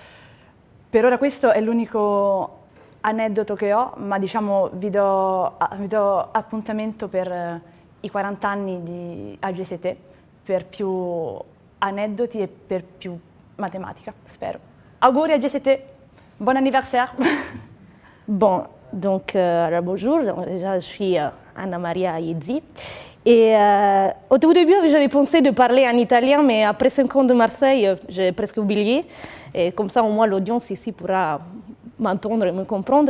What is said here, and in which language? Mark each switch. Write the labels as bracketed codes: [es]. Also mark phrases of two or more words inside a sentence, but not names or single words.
[it] Per ora questo è l'unico aneddoto che ho, ma diciamo vi do appuntamento per i 40 anni di AGCT, per più aneddoti e per più matematica, spero. Auguri AGCT, [fr] bon anniversaire. Bon, donc alors bonjour, donc, déjà je suis Annamaria IEZZI. Et au tout début, j'avais pensé de parler en italien, mais après 5 ans de Marseille, j'ai presque oublié. Et comme ça, au moins, l'audience ici pourra m'entendre et me comprendre.